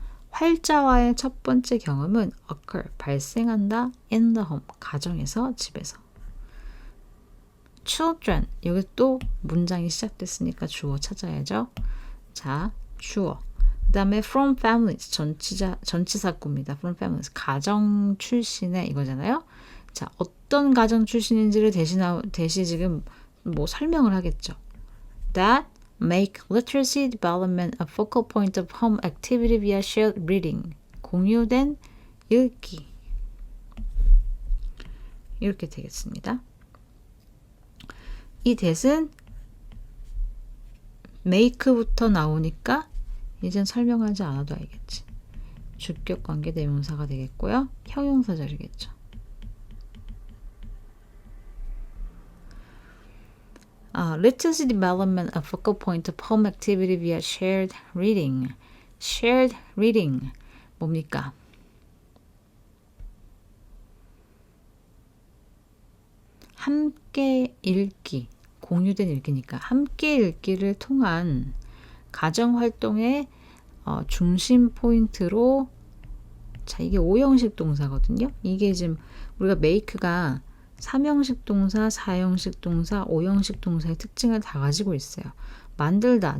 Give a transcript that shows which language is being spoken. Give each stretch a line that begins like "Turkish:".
Korean: 활자와의 첫 번째 경험은 occur, 발생한다.
English: in the home,
Korean: 가정에서, 집에서. children, 여기 또 문장이 시작됐으니까 주어 찾아야죠. 자, 주어. 그 다음에
English: from families,
Korean: 전치사구입니다. from families, 가정 출신의 이거잖아요. 자, 어떤 가정 출신인지를 대신 지금 뭐 설명을 하겠죠.
English: That make literacy development a focal point of home activity via shared reading.
Korean: 공유된 읽기. 이렇게 되겠습니다. 이 that은 make부터 나오니까 이젠 설명하지 않아도 알겠지. 주격관계 대명사가 되겠고요. 형용사절이겠죠.
English: Literacy development a focal point of home activity via shared reading. shared reading
Korean: 뭡니까? 함께 읽기, 공유된 읽기니까 함께 읽기를 통한 가정활동의 중심 포인트로, 자, 이게 5형식 동사거든요. 이게 지금 우리가 make가 3형식 동사, 4형식 동사, 5형식 동사의 특징을 다 가지고 있어요. 만들다.